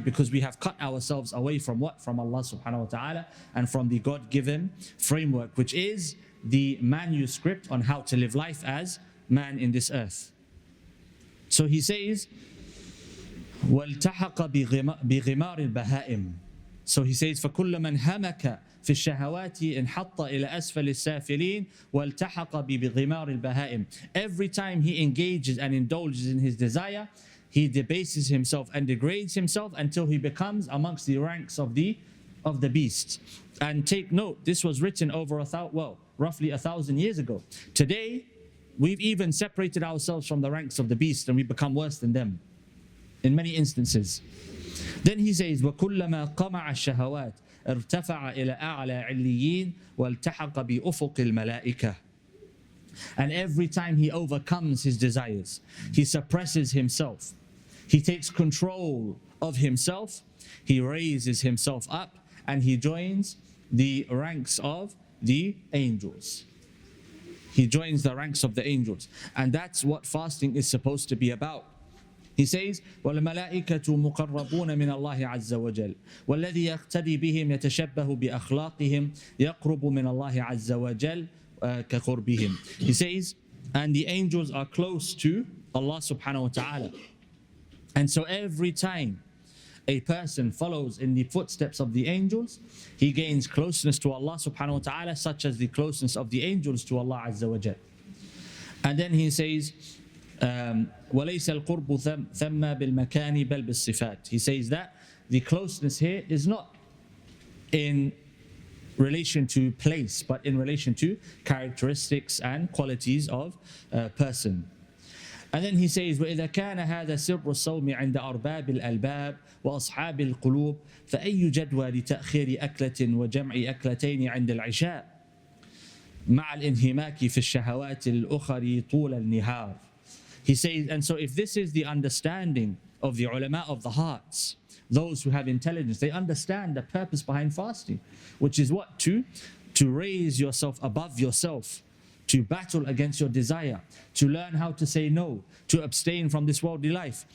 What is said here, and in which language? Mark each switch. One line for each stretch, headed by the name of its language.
English: Because we have cut ourselves away from what? From Allah subhanahu wa ta'ala and from the God-given framework, which is the manuscript on how to live life as man in this earth. So he says,
Arabic: وَالْتَحَقَ بِغِمَارِ الْبَهَائِمِ.
English: So he says,
Arabic: فَكُلَّ مَنْ هَمَكَ في الشهوات انحط إلى أسفل السافلين والتحق بغمار البهائم.
English: Every time he engages and indulges in his desire, he debases himself and degrades himself until he becomes amongst the ranks of the beasts. And take note, this was written over roughly 1,000 years ago. Today, we've even separated ourselves from the ranks of the beasts and we become worse than them in many instances. Then he says,
Arabic: وَكُلَّمَا قَمَعَ الشَّهَوَاتِ ارتفع إلى أعلى عليين والتحق بأفق الملائكة.
English: And every time he overcomes his desires, he suppresses himself, he takes control of himself, he raises himself up and he joins the ranks of the angels. He joins the ranks of the angels. And that's what fasting is supposed to be about. He says,
Arabic: وَالْمَلَائِكَةُ مُقَرَّبُونَ مِنَ اللَّهِ عَزَّ وَجَلَّ وَالَّذِي يَقْتَدِي بِهِمْ يَتَشَبَّهُ بِأَخْلَاقِهِمْ يَقْرُبُ مِنَ اللَّهِ عَزَّ وَجَلَّ كَقُرْبِهِمْ.
English: He says, and the angels are close to Allah subhanahu wa ta'ala. And so every time a person follows in the footsteps of the angels, he gains closeness to Allah subhanahu wa ta'ala, such as the closeness of the angels to Allah azza wa jal. And then he says,
Arabic: وَلَيْسَ الْقُرْبُ ثَمَّ بِالْمَكَانِ بَلْ بِالصِّفَاتِ.
English: He says that the closeness here is not in relation to place, but in relation to characteristics and qualities of a person. And then he says,
Arabic: وَإِذَا كَانَ هَذَا سِرُّ الصَّوْمِ عِنْدَ أَرْبَابِ الْأَلْبَابِ وَأَصْحَابِ الْقُلُوبِ فَأَيُّ جَدْوَى لِتَأْخِيرِ أَكْلَةٍ وَجَمْعِ أَكْلَتَيْنِ عِنْدَ الْعِشَاءِ مع الانهماك في الشهوات الأخرى طول النهار.
English: He says, and so if this is the understanding of the ulama of the hearts, those who have intelligence, they understand the purpose behind fasting, which is what? To raise yourself above yourself, to battle against your desire, to learn how to say no, to abstain from this worldly life.